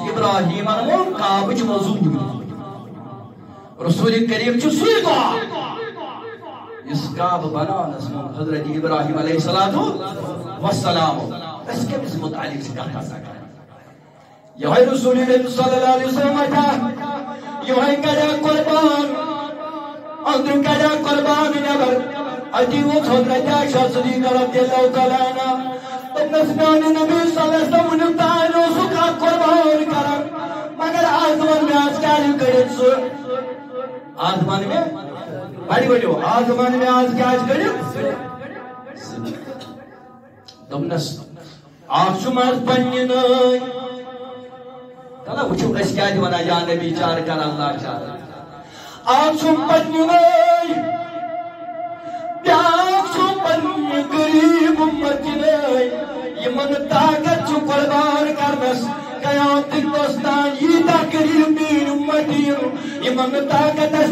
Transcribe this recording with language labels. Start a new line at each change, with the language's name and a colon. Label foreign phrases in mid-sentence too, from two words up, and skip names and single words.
Kashmiri: ابراہیمن ووٚن کعبٕچ موٚزوٗرۍ رسول کریم چھُ سُے دعا یُس کعبہٕ بناونس منٛز حضرت ابراہیم
Arabic: علیہ الصلوٰتُ وسلام
Kashmiri: أسۍ کٔمِس مُتعلق چھِ کتھ آسان کران یِہوٚے رسول
Arabic: صلی اللہ علیہ وسلم
Kashmiri: اَتھا یِہوٚے کریا قربان أنٛدرٕ کریا قربان نٮ۪بر أتی ووٚتھ حضرت عائشہ صدیقہ
Arabic: رضی اللہ تعالیٰ عنہا
Kashmiri: دوٚپنس میٛانہِ نبی
Arabic: صلی اللہ علیہ وسلم
Kashmiri: وُنیُک تانۍ اوسُکھ اکھ قربان کران مگر آز ووٚن مےٚ آز کیٛازِ کٔرِتھ سُہ آز وَن مےٚ بڑِ ؤنِو آز وَن مےٚ آز کیٛازِ کٔرِتھ دوٚپنس اکھ چھُم آز پننہِ نٲنۍ چلو وٕچھِو أسۍ کیٛازِ وَنان یا نبی چار کر اللہ چار اکھ چھُم پننہِ نٲنۍ بیٛاکھ چھُ پننہِ غریٖب اُمتہِ نٲنۍ یِمن طاقت چھُ قربان کرنس قیامتٕکۍ دۄہس تانۍ ییٖتاہ غریٖب میٛٲنۍ اُمتی یِمن نہٕ طاقت آسہِ